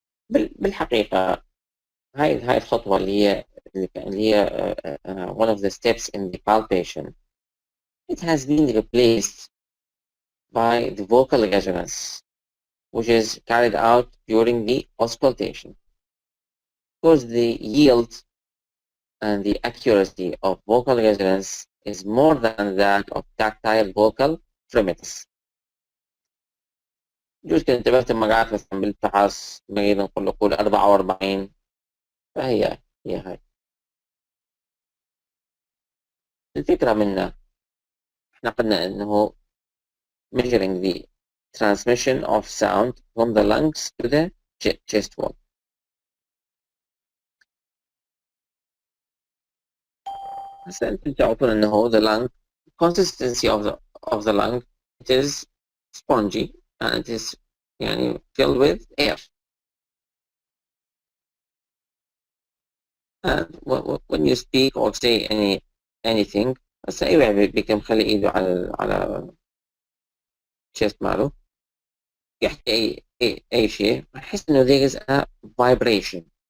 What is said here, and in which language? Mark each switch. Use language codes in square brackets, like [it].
[ar] بالحقيقة هاي الخطوة اللي هي [en] one of the steps in the palpation, it has been replaced by the vocal resonance, which is carried out during the auscultation, because the yield and the accuracy of vocal resonance is more than that of tactile vocal fremitus. [ar] يجوز كنت انتبهت لما قعدت مثلا بالفحص مريض نقول 44، فهي هاي الفكرة منه. احنا قلنا انه [en] measuring the transmission of sound from the lungs to the chest wall. [ar] هسه انتم تعرفون انه [en] the lung consistency of the lung, it is spongy and it is يعني filled with air. And when you speak or say anything، [ar] هسه اي واحد بيكون مخلي ايده على chest ماله يحكي اي شيء، احس انه [en] there is a vibration.